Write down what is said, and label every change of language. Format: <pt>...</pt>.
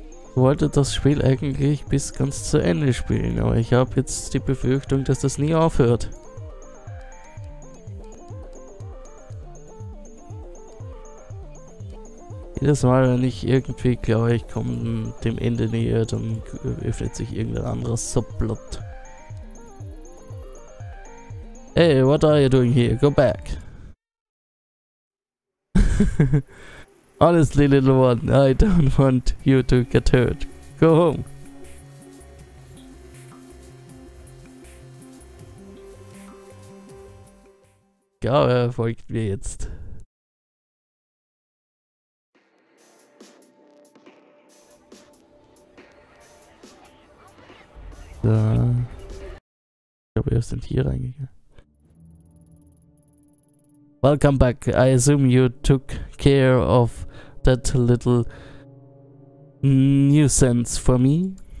<de>Ich wollte das Spiel eigentlich bis ganz zu Ende spielen, aber ich habe jetzt die Befürchtung, dass das nie aufhört. Jedes Mal, wenn ich irgendwie glaube, ich komme dem Ende näher, dann öffnet sich irgendein anderes Subplot.</de> <en>Hey, what are you doing here? Go back. Honestly, little one, I don't want you to get hurt. Go home.</en> <de>Ja, er folgt mir jetzt. Da. Ich glaube, wir sind hier reingegangen.</de> <en>Welcome back. I assume you took care of that little nuisance for me.</en>